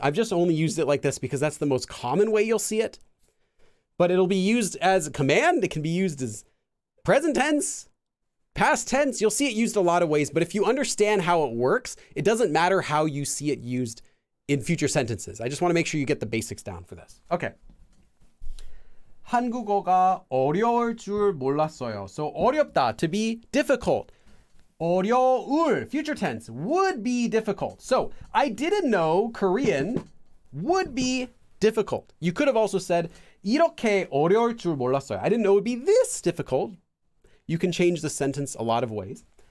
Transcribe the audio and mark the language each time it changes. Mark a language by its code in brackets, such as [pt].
[en] I've just only used it like this because that's the most common way you'll see it. But it'll be used as a command. It can be used as present tense, past tense. You'll see it used a lot of ways. But if you understand how it works, it doesn't matter how you see it used in future sentences. I just want to make sure you get the basics down for this. Okay. [ko] 한국어가 어려울 줄 몰랐어요. [en] So 어렵다, to be difficult. 어려울, future tense, would be difficult. So I didn't know Korean would be difficult. You could have also said [ko] 이렇게 어려울 줄 몰랐어요. [en] I didn't know it would be this difficult. You can change the sentence a lot of ways.